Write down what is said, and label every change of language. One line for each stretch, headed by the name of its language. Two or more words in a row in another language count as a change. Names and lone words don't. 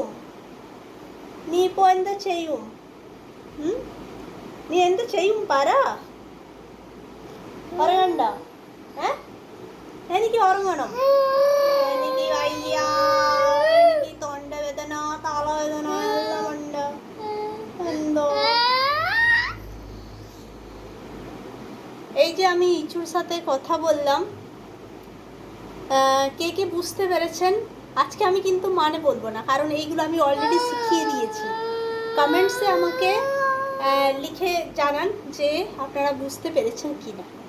Malayalam: നീ ഇപ്പോ എന്താ ചെയ്യും? നീ എന്ത് ചെയ്യും പറ. ഉറങ്ങണ്ട? എനിക്ക് ഉറങ്ങണം. എനിക്ക് വയ്യ. എനിക്ക് തൊണ്ടവേദന തലവേദന എല്ലാം ഉണ്ട്.
Bangla: എന്തോ এই যে আমি ইচুর সাথে কথা বললাম, কে কে বুঝতে পেরেছেন? আজকে আমি কিন্তু মানে বলবো না, কারণ এইগুলো আমি অলরেডি শিখিয়ে দিয়েছি। কমেন্টসে আমাকে লিখে জানান যে আপনারা বুঝতে পেরেছেন কি না।